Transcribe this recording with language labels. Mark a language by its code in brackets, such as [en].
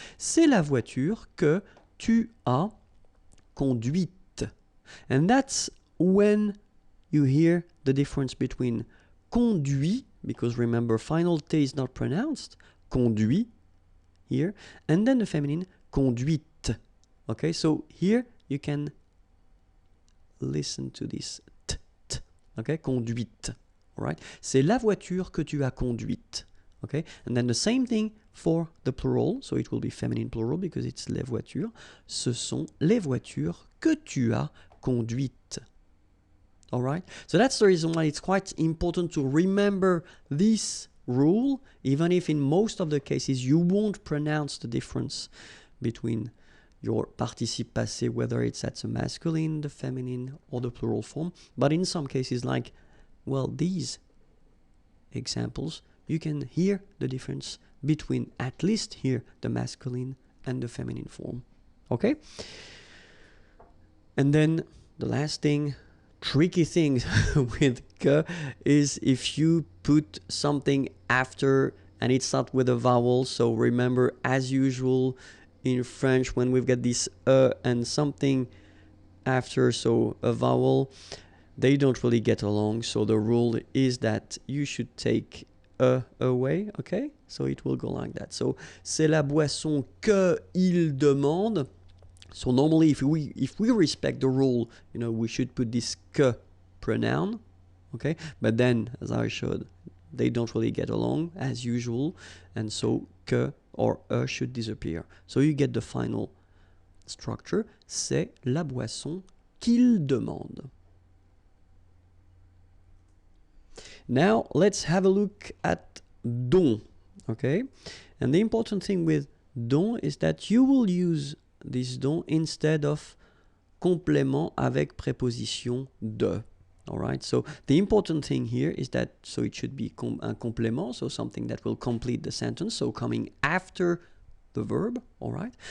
[fr] C'est la voiture que tu as conduite. [en] And that's when you hear the difference between conduit, because remember, final T is not pronounced, conduit here, and then the feminine, conduite. Okay, so here you can listen to this t, t, okay, conduite. All right, [fr] c'est la voiture que tu as conduite. [en] Okay, and then the same thing for the plural, so it will be feminine plural because it's les voitures. [fr] Ce sont les voitures que tu as conduites. [en] All right, so that's the reason why it's quite important to remember this rule, even if in most of the cases you won't pronounce the difference between your participe passé, whether it's at the masculine, the feminine, or the plural form. But in some cases, like, well, these examples, you can hear the difference between at least here the masculine and the feminine form. Okay? And then the last thing, tricky thing with que is if you put something after and it's not with a vowel. So remember, as usual in French, when we've got this and something after, so a vowel, they don't really get along. So the rule is that you should take away, okay? So it will go like that. [fr] So c'est la boisson que il demande. [en] So normally if we respect the rule, you know, we should put this que pronoun, okay? But then, as I showed, they don't really get along as usual, and so que or should disappear. So you get the final structure, [fr] c'est la boisson qu'il demande. [en] Now let's have a look at dont, okay? And the important thing with dont is that you will use this dont instead of [fr] complément avec préposition de. [en] All right, so the important thing here is that, so it should be [fr] un complément, [en] so something that will complete the sentence, so coming after the verb, all right?